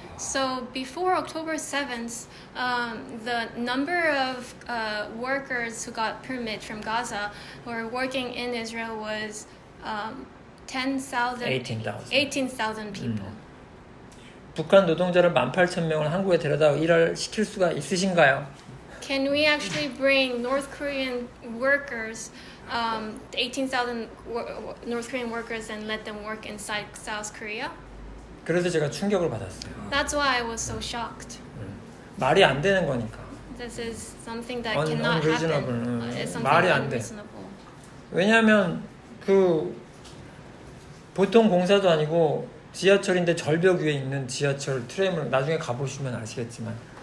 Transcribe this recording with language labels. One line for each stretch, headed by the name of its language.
English: So before October 7th, the number of workers who got permit from Gaza who were working in Israel was 18,000 people.
Korean: 북한 노동자를 18,000명을 한국에 데려다 일을 시킬 수가 있으신가요?
English: Can we actually bring North Korean workers, 18,000 North Korean workers, and let them work inside South Korea?
Korean: 그래서 제가 충격을 받았어요.
English: That's why I was so shocked.
Korean: 말이 안 되는 거니까.
English: This is something that cannot unreasonable. happen. It's something
Korean: 말이 안 돼.
English: unreasonable.
Korean: 왜냐하면 그 보통 공사도 아니고 지하철인데 절벽 위에 있는 지하철 트램을 나중에 가보시면 아시겠지만